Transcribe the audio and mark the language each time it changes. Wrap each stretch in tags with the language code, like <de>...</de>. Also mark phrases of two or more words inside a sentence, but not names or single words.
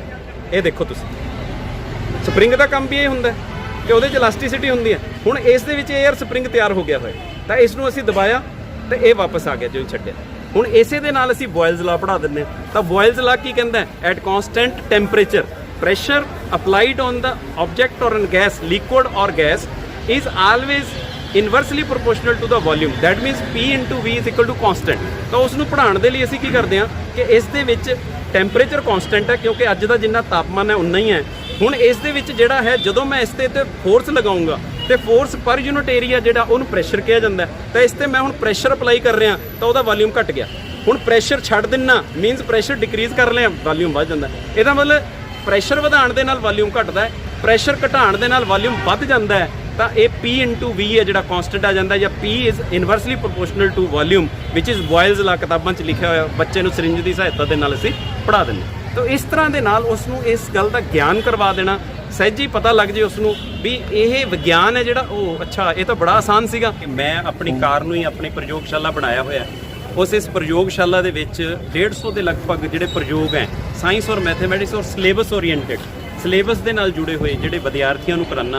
<pa>ਇਹ ਦੇਖੋ ਤੁਸੀਂ, ਸਪਰਿੰਗ ਦਾ ਕੰਮ ਵੀ ਇਹ ਹੁੰਦਾ ਕਿ ਉਹਦੇ 'ਚ ਇਲਾਸਟਿਸਿਟੀ ਹੁੰਦੀ ਹੈ। ਹੁਣ ਇਸ ਦੇ ਵਿੱਚ</pa> <en>air spring</en> <pa>ਤਿਆਰ ਹੋ ਗਿਆ ਹੋਇਆ, ਤਾਂ ਇਸ ਨੂੰ ਅਸੀਂ ਦਬਾਇਆ ਤੇ ਇਹ ਵਾਪਸ ਆ ਗਿਆ ਜਦੋਂ ਛੱਡਿਆ। ਹੁਣ ਇਸੇ ਦੇ ਨਾਲ ਅਸੀਂ ਬੋਇਲਜ਼ ਲਾ ਪੜ੍ਹਾ ਦਿੰਦੇ ਹਾਂ। ਤਾਂ ਬੋਇਲਜ਼ ਲਾ ਕੀ ਕਹਿੰਦਾ,</pa> <en>at constant temperature pressure applied on the object or on gas, liquid or gas, is always inversely proportional to the volume. That means P into V is equal to constant.</en> <pa>ਤਾਂ ਉਸ ਨੂੰ ਪੜ੍ਹਾਉਣ ਦੇ ਲਈ ਅਸੀਂ ਕੀ ਕਰਦੇ ਹਾਂ ਕਿ ਇਸ ਦੇ ਵਿੱਚ</pa> <en>temperature constant</en> <pa>ਹੈ, ਕਿਉਂਕਿ ਅੱਜ ਦਾ ਜਿੰਨਾ ਤਾਪਮਾਨ ਹੈ ਉਨਾ ਹੀ ਹੈ। ਹੁਣ ਇਸ ਦੇ ਵਿੱਚ ਜਿਹੜਾ ਹੈ ਜਦੋਂ ਮੈਂ ਇਸ ਤੇ ਫੋਰਸ ਲਗਾਉਂਗਾ ਤੇ</pa> <en>force per unit area</en> <pa>ਜਿਹੜਾ ਉਹਨੂੰ ਪ੍ਰੈਸ਼ਰ ਕਿਹਾ ਜਾਂਦਾ। ਤਾਂ ਇਸ ਤੇ ਮੈਂ ਹੁਣ</pa> <en>pressure apply</en> <pa>ਕਰ ਰਿਹਾ ਤਾਂ ਉਹਦਾ ਵੋਲਿਊਮ ਘਟ ਗਿਆ। ਹੁਣ ਪ੍ਰੈਸ਼ਰ ਛੱਡ ਦਿੰਨਾ</pa> <en>means pressure decrease</en> <pa>ਕਰ ਲਿਆ, ਵੋਲਿਊਮ ਵੱਧ ਜਾਂਦਾ। ਇਹਦਾ ਮਤਲਬ ਪ੍ਰੈਸ਼ਰ ਵਧਾਉਣ ਦੇ ਨਾਲ ਵੋਲਿਊਮ ਘਟਦਾ ਹੈ, ਪ੍ਰੈਸ਼ਰ ਘਟਾਉਣ ਦੇ ਨਾਲ ਵੋਲਿਊਮ ਵੱਧ ਜਾਂਦਾ ਹੈ। ਤਾਂ ਇਹ</pa> <en>P into V</en> <pa>ਹੈ ਜਿਹੜਾ ਕਨਸਟੈਂਟ ਆ ਜਾਂਦਾ, ਜਾਂ</pa> <en>P is inversely proportional to volume which is Boyle's law</en> <pa>ਕਿਤਾਬਾਂ 'ਚ ਲਿਖਿਆ ਹੋਇਆ। ਬੱਚੇ ਨੂੰ ਸਿਰਿੰਜ ਦੀ ਸਹਾਇਤਾ ਦੇ ਨਾਲ ਅਸੀਂ ਪੜ੍ਹਾ ਦਿੰਦੇ। ਤਾਂ ਇਸ ਤਰ੍ਹਾਂ ਦੇ ਨਾਲ ਉਸ ਨੂੰ ਇਸ ਗੱਲ ਦਾ ਗਿਆਨ ਕਰਵਾ ਦੇਣਾ, ਸਹਿਜ ਹੀ ਪਤਾ ਲੱਗ ਜੇ ਉਸ ਨੂੰ ਵੀ ਇਹ ਵਿਗਿਆਨ ਹੈ ਜਿਹੜਾ ਉਹ ਅੱਛਾ ਇਹ ਤਾਂ ਬੜਾ ਆਸਾਨ ਸੀਗਾ। ਮੈਂ ਆਪਣੀ ਕਾਰ ਨੂੰ ਹੀ ਆਪਣੀ ਪ੍ਰਯੋਗਸ਼ਾਲਾ ਬਣਾਇਆ ਹੋਇਆ। ਇਸ ਪ੍ਰਯੋਗਸ਼ਾਲਾ ਦੇ ਵਿੱਚ 150 ਦੇ ਲਗਭਗ ਜਿਹੜੇ ਪ੍ਰਯੋਗ ਹੈ ਸਾਇੰਸ ਔਰ ਮੈਥਮੈਟਿਕਸ ਔਰ</pa> <en>syllabus oriented,</en> <pa>ਸਿਲੇਬਸ ਦੇ ਨਾਲ ਜੁੜੇ ਹੋਏ ਜਿਹੜੇ ਵਿਦਿਆਰਥੀਆਂ ਨੂੰ ਕਰਾਉਣਾ।</pa>